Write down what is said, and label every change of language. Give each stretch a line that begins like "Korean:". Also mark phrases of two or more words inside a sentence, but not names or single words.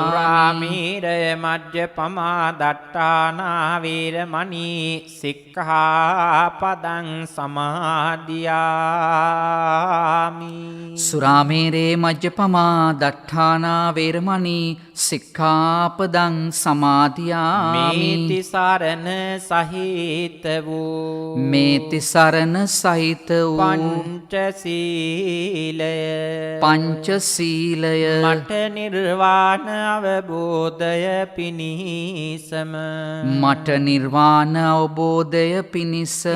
Pali: සුරාමීරය මජ්ජපමා දට්ඨානා වීරමණී සික්ඛාපදං සමාදියාමි. සුරාමේරේ මජ්ජපමා දට්ඨානා වේරමණී සික්ඛාපදං සමාදියාමි.
Sinhala: මේති සරණ සහිත වූ මේ තිසරණ සහිත වූ පංචශීලය පංචශීලය මට නිර්වාණ අවබෝධය පිණිසම මට නිර්වාණ අවබෝධය පිණිසම